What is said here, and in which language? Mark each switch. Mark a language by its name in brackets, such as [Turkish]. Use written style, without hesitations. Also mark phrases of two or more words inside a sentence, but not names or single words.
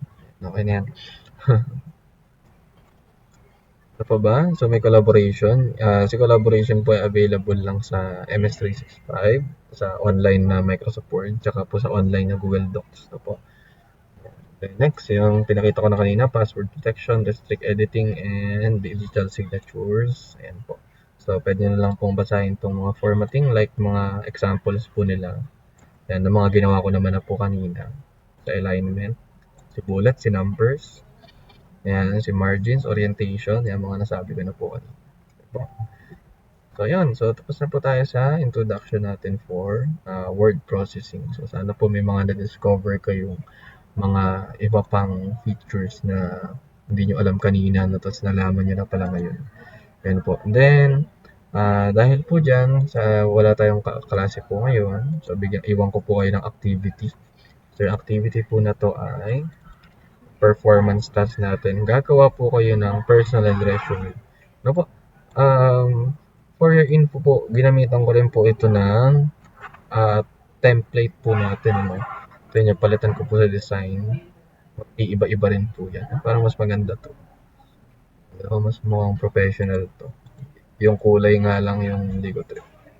[Filipino] Okay na yan. Ano pa ba? So may collaboration. Si collaboration po ay available lang sa MS365, sa online na Microsoft Word, tsaka po sa online na Google Docs. Ito po. [English] Okay, next, [Filipino] yung pinakita ko na kanina, [English] password protection, restrict editing, and digital signatures. [Filipino] Ayan po. So, pwede na lang pong basahin itong mga formatting, like mga examples po nila. Ayan, ng mga ginawa ko naman na po kanina. Sa alignment, si bullet, si numbers, ayan, si [English] margins, orientation, [Filipino] ayan, mga nasabi ko na po kanina. So, yun. So, tapos na po tayo sa introduction natin [English] for word processing. [Filipino] So, sana po may mga na-discover kayong mga iba pang features na hindi nyo alam kanina, no, tapos nalaman nyo na pala ngayon. Ayan po. [English] And then, [Filipino] dahil po dyan, wala tayong klase po ngayon, so iwan ko po kayo ng activity. So, yung activity po na to ay [English] performance task [Filipino] natin. Gagawa po kayo ng [English] personal resume. [Filipino] No po? [English] For your info [Filipino] po, ginamitan ko rin po ito ng template po natin. No? Ito yung palitan ko po sa design. iiba-iba rin po yan. Parang mas maganda to. Mas mukhang professional to. Yung kulay nga lang yung hindi ko trip.